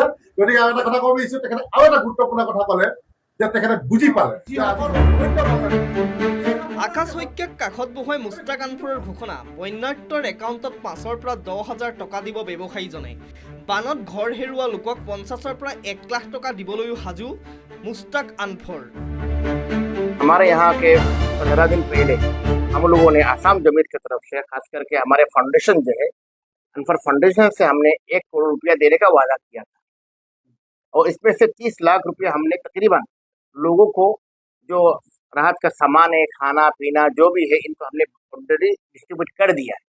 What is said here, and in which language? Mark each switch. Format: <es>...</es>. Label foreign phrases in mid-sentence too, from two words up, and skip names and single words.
<as>গতিকে আৰু এটা কথা ক'ব বিচাৰিছো, তেখেতে আৰু এটা গুৰুত্বপূৰ্ণ কথা ক'লে যে তেখেতে বুজি পালে। আকাশ শইকীয়াক কাষত বহুৱাই মুস্তাক আনফৰৰ ঘোষণা, বন্যাৰ্তৰ একাউণ্টত 5,000 পৰা 10,000 টকা দিব ব্যৱসায়ীজনে। বানত ঘৰ হেৰুওৱা লোকক 50,000 পৰা 1 লাখ টকা দিবলৈও সাজু মুস্তাক আনফৰ।</as> <hi>हमारे यहाँ के 15 दिन पहले हम लोगों ने आसाम जमीयत की तरफ से खास करके हमारे फाउंडेशन जो है अनफर फाउंडेशन से हमने 1 करोड़ रुपया देने का वादा किया था, और इसमें से 30 लाख रुपया हमने तकरीबन लोगों को जो राहत का सामान है, खाना पीना जो भी है, इनको हमने</hi> <en>already distribute</en> <hi>कर दिया है।</hi>